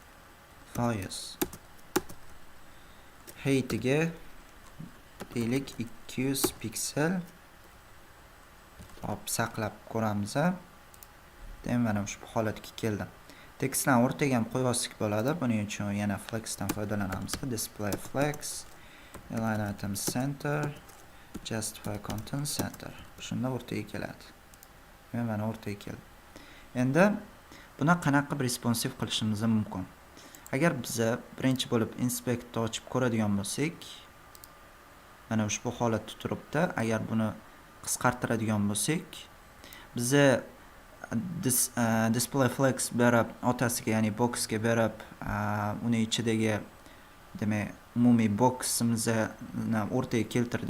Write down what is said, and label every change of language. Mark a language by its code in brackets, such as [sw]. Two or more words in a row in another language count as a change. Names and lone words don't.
[uz] Heightga deylik 200 piksel. Hop, saqlab ko'ramiz. Demak, mana shu holatga keldi. Tekstlarni o'rtaga ham qo'yib olsak bo'ladi. Buning uchun yana flex dan foydalanamiz. [en] Display flex, align item center, justify content center. [uz] Shunda o'rtaga keladi. Mana o'rtaga keldi. Endi buni qanaqa qilib responsive qilishimiz mumkin? Agar biz birinchi bo'lib inspect ochib ko'radigan bo'lsak, mana ushbu holatda turibdi. Agar buni qisqartiradigan bo'lsak, biz [en] display flex [uz] berib otasiga, ya'ni boxga berib, uni ichidagi demak umumiy boksimizni o'rtaga keltirdik.